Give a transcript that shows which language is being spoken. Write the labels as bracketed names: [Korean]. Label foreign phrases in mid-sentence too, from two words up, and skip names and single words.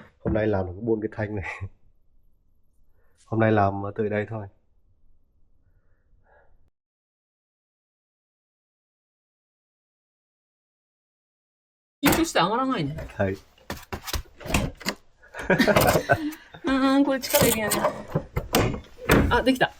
[Vietnamese] Hôm nay làm được 4 cái thanh này. Hôm nay làm tới đây thôi. [Japanese] 緊張して上がらないね。はい。これ力いるよね。あ、できた。